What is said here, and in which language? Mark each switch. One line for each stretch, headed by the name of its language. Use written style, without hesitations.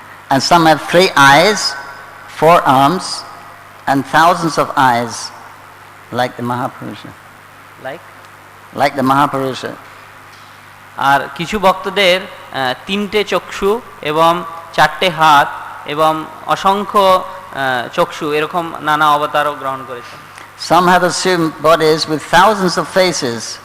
English: And some have 3 eyes, 4 arms, and thousands of eyes, like the Mahapurusha. Like the Mahapurusha.
Bangla: আর কিছু ভক্তদের 3টে চক্ষু এবং 4টে হাত এবং অসংখ্য চক্ষু এরকম নানা অবতারও গ্রহণ করেছেন।
English: Some have assumed bodies with thousands of faces.